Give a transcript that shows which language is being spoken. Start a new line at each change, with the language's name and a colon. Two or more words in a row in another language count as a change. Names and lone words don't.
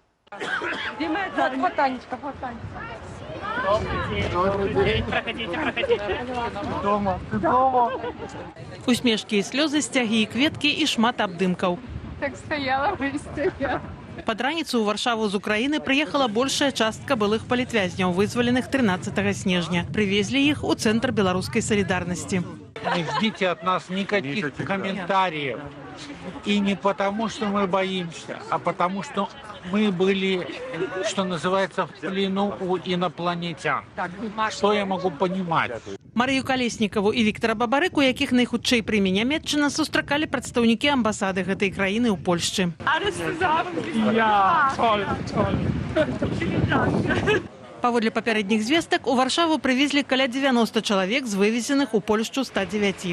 Belarusian: Усмешкі і слёзы, сцягі і кветкі і шмат абдымкаў. Так стаяла, выстаяла. Пад раніцу ў Варшаву з Украіны прыехала большая частка былых палітвязняў, вызваленых 13 снежня. Прывезлі іх у Цэнтр беларускай салідарнасці.
Russian: Не ждите от нас никаких комментариев. И не потому, что мы боимся, а потому, что мы были, что называется, в плену у инопланетян. Что я могу понимать?
Belarusian: Марыю Калеснікаву і Віктара Бабарыку, якіх найхутчэй прыме Нямецчына, сустракалі прадстаўнікі амбасады гэтай краіны ў Польшчы. Паводле папярэдніх звестак, у Варшаву прывезлі каля 90 чалавек з вывезеных у Польшчу 109.